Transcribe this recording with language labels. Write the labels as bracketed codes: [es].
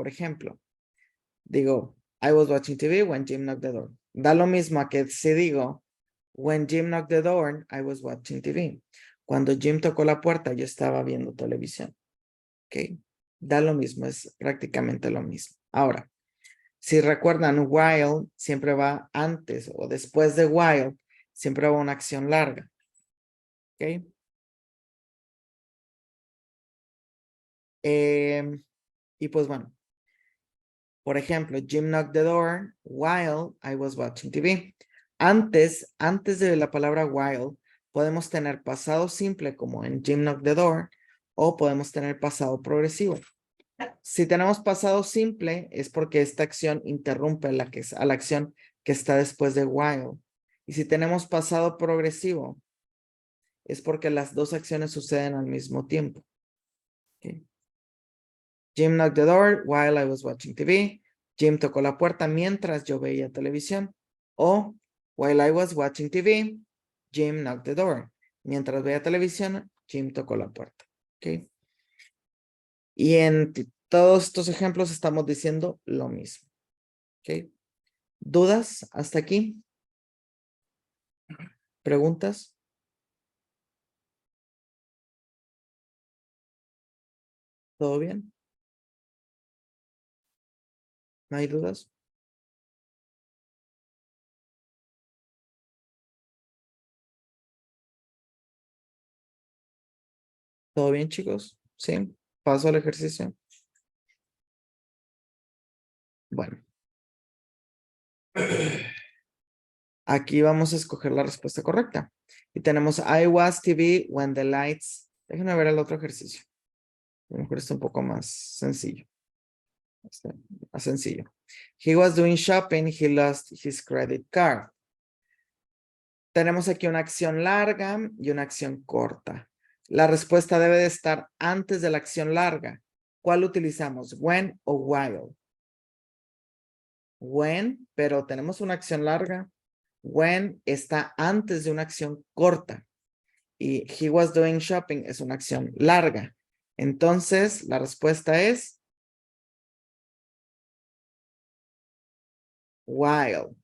[es] Por ejemplo, digo, [en] I was watching TV when Jim knocked the door. [es] Da lo mismo a que si digo, [en] when Jim knocked the door, I was watching TV. [es] Cuando Jim tocó la puerta, yo estaba viendo televisión. ¿Ok? Da lo mismo, es prácticamente lo mismo. Ahora, si recuerdan, while siempre va antes o después de while, siempre va una acción larga. ¿Ok? Y pues bueno, por ejemplo, [en] Jim knocked the door while I was watching TV. [es] Antes de la palabra while, podemos tener pasado simple como en [en] Jim knocked the door [es] o podemos tener pasado progresivo. Si tenemos pasado simple es porque esta acción interrumpe a la acción que está después de while. Y si tenemos pasado progresivo es porque las dos acciones suceden al mismo tiempo. [en] Okay. Jim knocked the door while I was watching TV. [es] Jim tocó la puerta mientras yo veía televisión. [en] O while I was watching TV, Jim knocked the door. [es] Mientras veía televisión, Jim tocó la puerta. Okay. Y en todos estos ejemplos estamos diciendo lo mismo. Okay. ¿Dudas hasta aquí? ¿Preguntas? ¿Todo bien? ¿No hay dudas? ¿Todo bien, chicos? ¿Sí? ¿Paso al ejercicio? Bueno. Aquí vamos a escoger la respuesta correcta. [en] Y tenemos I was TV when the lights. [es] Déjenme ver el otro ejercicio. A lo mejor está un poco más sencillo. Está más sencillo. [en] He was doing shopping. He lost his credit card. [es] Tenemos aquí una acción larga y una acción corta. La respuesta debe de estar antes de la acción larga. ¿Cuál utilizamos? When o while. When, pero tenemos una acción larga. When está antes de una acción corta. Y [en] he was doing shopping [es] es una acción larga. Entonces, la respuesta es while.